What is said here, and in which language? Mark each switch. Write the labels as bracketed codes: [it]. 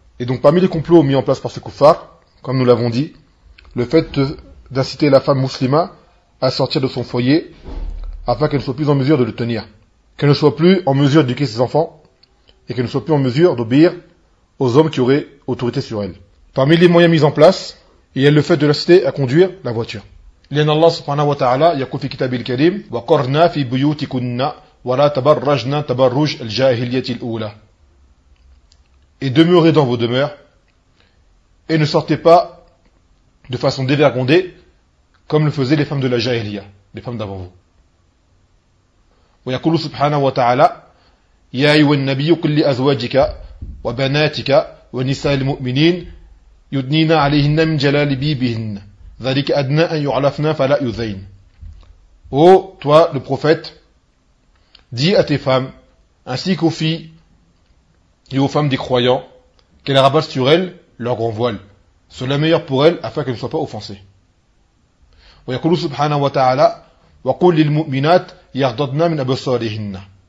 [fr] Et donc parmi les complots mis en place par ces kuffars, comme nous l'avons dit, le fait d'inciter la femme muslima à sortir de son foyer, afin qu'elle ne soit plus en mesure de le tenir, qu'elle ne soit plus en mesure d'éduquer ses enfants, et qu'elle ne soit plus en mesure d'obéir aux hommes qui auraient autorité sur elle. Parmi les moyens mis en place, il y a le fait de l'inciter à conduire la voiture. [ar] لأن الله سبحانه وتعالى يقول في كتابه الكريم وقرنا في بيوتكن ولا تبرجن تبرج الجاهلية الأولى. [fr] Et demeurez dans vos demeures, et ne sortez pas de façon dévergondée, comme le faisaient les femmes de la jahiliya, les femmes d'avant vous. [ar] ويقول سبحانه وتعالى يا أيها النبي قل لأزواجك وبناتك ونساء المؤمنين يدنين عليهن من جلال بيبهن ذلك أدنى أن يعرفن فلا يذين. [fr] Oh, toi, le prophète, dis à tes femmes, ainsi qu'aux filles et aux femmes des croyants, qu'elles rabassent sur elles leur grand voile. C'est la meilleure pour elles, afin qu'elles ne soient pas offensées. [ar] وَيَقُولُ سُبْحَانَهُ وَتَعَالَى وَقُلْ لِلْمُؤْمِنَاتِ يَغْضَضْنَ مِنْ أَبْصَارِهِنَّ.